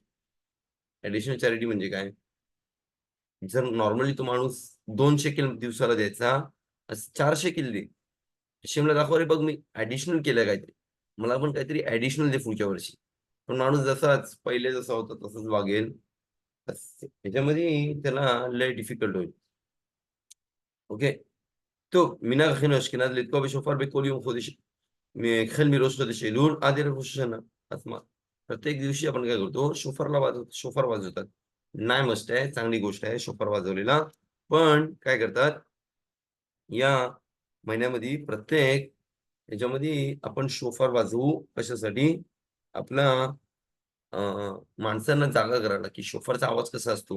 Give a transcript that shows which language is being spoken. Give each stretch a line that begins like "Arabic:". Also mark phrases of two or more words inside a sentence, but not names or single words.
Marathi: ऍडिशनल चॅरिटी म्हणजे काय? जर नॉर्मली तो माणूस 2 शेकेल दिवसाला द्यायचा, 4 शेकेल दे. शिमला दाखव रे, बघ मी ऍडिशनल केलं काहीतरी, मला पण काहीतरी ऍडिशनल दे पुढच्या वर्षी. पण माणूस जसाच पहिले जसा होता तसंच वागेल, याच्यामध्ये त्याला लय डिफिकल्ट होईल. اوكي.
Hebrew: טוב, מנהג אחינו אשכנז לתקוע בשופר בכל יום חודש, החל מראש חודש אלול עד ערב ראש השנה. אז מה?
Marathi: प्रत्येक दिवशी आपण काय करतो, शोफर वाजवतात. नाही, मस्त आहे, चांगली गोष्ट आहे शोफर वाजवलेला. पण काय करतात, या महिन्यामध्ये प्रत्येक याच्यामध्ये आपण शोफर वाजवू कशासाठी? आपला माणसांना जागा करायला, की शोफरचा आवाज कसा असतो.